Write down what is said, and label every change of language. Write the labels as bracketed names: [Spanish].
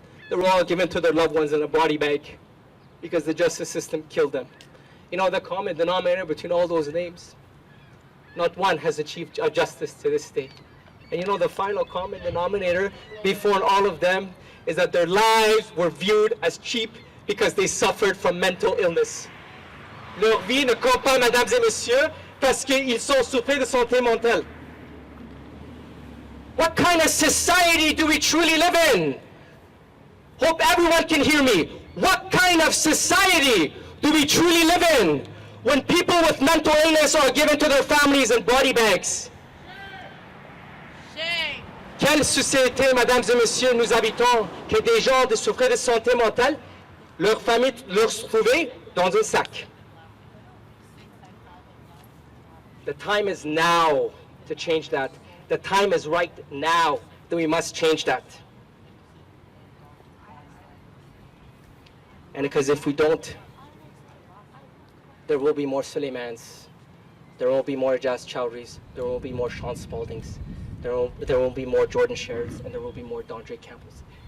[English] They were all given to their loved ones in a body bag because the justice system killed them. You know the common denominator between all those names? Not one has achieved justice to this day. And you know the final common denominator before all of them is that their lives were viewed as cheap because they suffered from mental illness. [French] Leur vie ne compte pas, mesdames et messieurs, parce qu'ils sont souffrés de santé mentale. [English] What kind of society do we truly live in? Hope everyone can hear me. What kind of society do we truly live in when people with mental illness are given to their families in body bags? Shame. [French] Quelle société, mesdames et messieurs, nous habitons que des gens de souffrir de santé mentale, leur famille leur trouver dans un sac? [English] The time is now to change that. The time is right now that we must change that. And because if we don't, there will be more Suleimans, there will be more Ijaz Chowdhurys, there will be more Sean Spaldings, there will be more Jordan Sherrods, and there will be more Dondre Campbells.